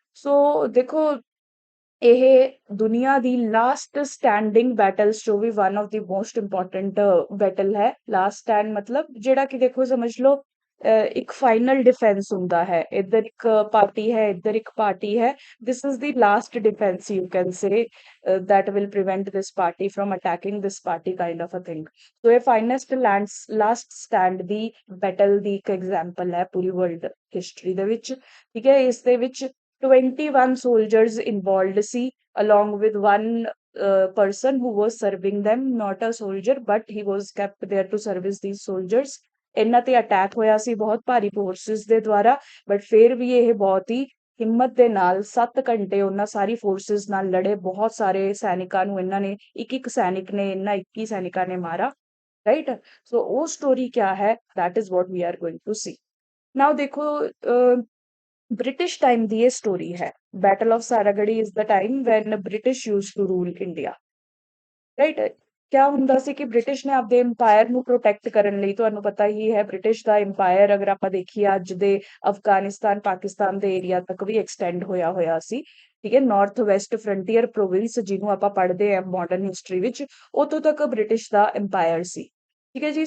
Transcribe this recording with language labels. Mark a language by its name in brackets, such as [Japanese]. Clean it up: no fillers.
[Punjabi] ਸੋ ਦੇਖੋ ਇਹ ਦੁਨੀਆ ਦੀ ਲਾਸਟ ਸਟੈਂਡਿੰਗ ਬੈਟਲਸ ਚੋਂ ਵੀ [English] one of the most important battle [Punjabi] ਹੈ। ਲਾਸਟ ਸਟੈਂਡ ਮਤਲਬ ਜਿਹੜਾ ਕਿ ਦੇਖੋ ਸਮਝ ਲਓ ਇੱਕ ਫਾਈਨਲ ਡਿਫੈਂਸ ਹੁੰਦਾ ਹੈ, ਇੱਧਰ ਇੱਕ ਪਾਰਟੀ ਹੈ, ਇੱਧਰ ਇੱਕ ਪਾਰਟੀ ਹੈ। [English] This is the last defence you can say that will prevent this party from attacking this party kind of a thing। So ਇਹ finest last stand ਦੀ battle ਦੀ ਇੱਕ example ਹੈ ਪੂਰੀ world history ਦੇ ਵਿੱਚ। [Punjabi] ਠੀਕ ਹੈ, ਇਸ ਦੇ ਵਿੱਚ 21 soldiers involved ਸੀ [English] along with one person who was serving them, not a soldier, but he was kept there to service these soldiers। [Punjabi] ਇਹਨਾਂ ਤੇ ਅਟੈਕ ਹੋਇਆ ਸੀ ਬਹੁਤ ਭਾਰੀ ਫੋਰਸਿਸ ਦੇ ਦੁਆਰਾ, ਬਟ ਫਿਰ ਵੀ ਇਹ ਬਹੁਤ ਹੀ ਹਿੰਮਤ ਦੇ ਨਾਲ 7 ਘੰਟੇ ਉਹਨਾਂ ਸਾਰੀ ਫੋਰਸਿਸ ਨਾਲ ਲੜੇ। ਬਹੁਤ ਸਾਰੇ ਸੈਨਿਕਾਂ ਨੂੰ ਇਹਨਾਂ ਨੇ, ਇੱਕ ਇੱਕ ਸੈਨਿਕ ਨੇ, ਇਹਨਾਂ 21 ਸੈਨਿਕਾਂ ਨੇ ਮਾਰਾ, ਰਾਈਟ। ਸੋ ਉਹ ਸਟੋਰੀ ਕਿਆ ਹੈ, [English] that is what we are going to see। [Punjabi] now ਦੇਖੋ ब्रिटिश टाइम ਦੀ ਇਹ ਸਟੋਰੀ ਹੈ। [English] Battle of Saragarhi is the time when British used to rule India, right. [Punjabi] ਕਿਆ ਹੁੰਦਾ ਸੀ ਕਿ ਬ੍ਰਿਟਿਸ਼ ਨੇ ਆਪਦੇ ਇੰਪਾਇਰ ਨੂੰ ਪ੍ਰੋਟੈਕਟ ਕਰਨ ਲਈ, ਤੁਹਾਨੂੰ ਪਤਾ ਹੀ ਹੈ ਬ੍ਰਿਟਿਸ਼ ਦਾ ਇੰਪਾਇਰ ਅਗਰ ਆਪਾਂ ਦੇਖੀਏ ਅੱਜ ਦੇ ਅਫਗਾਨਿਸਤਾਨ ਪਾਕਿਸਤਾਨ ਦੇ ਏਰੀਆ ਤੱਕ ਵੀ ਐਕਸਟੈਂਡ ਹੋਇਆ ਹੋਇਆ ਸੀ, ਠੀਕ ਹੈ। ਨਾਰਥ ਵੈਸਟ ਫਰੰਟੀਅਰ ਪ੍ਰੋਵਿੰਸ ਜਿਹਨੂੰ ਆਪਾਂ ਪੜ੍ਹਦੇ ਹਾਂ ਮਾਡਰਨ ਹਿਸਟਰੀ ਵਿੱਚ, ਉਤੋਂ ਤੱਕ ਬ੍ਰਿਟਿਸ਼ ਦਾ ਇੰਪਾਇਰ ਸੀ, ਠੀਕ ਹੈ ਜੀ।